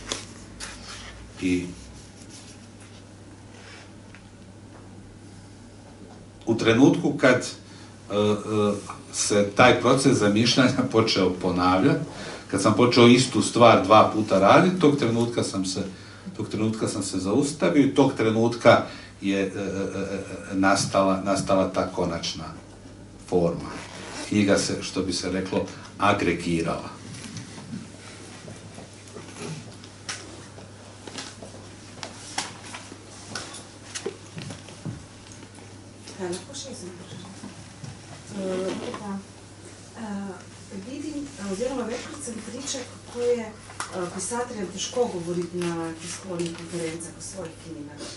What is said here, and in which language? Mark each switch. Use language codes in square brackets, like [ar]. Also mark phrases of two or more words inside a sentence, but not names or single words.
[hr] I u trenutku kad se taj proces zamišljanja počeo ponavljati, kad sam počeo istu stvar 2 puta raditi, tog trenutka sam se zaustavio i tog trenutka je nastala ta konačna forma. Knjiga se, što bi se reklo, agregirala. [sl] Vidim, oziroma večkrat sem priča, kako je pisateljem težko govoriti na tiskovnih konferencah o svojih knjigah.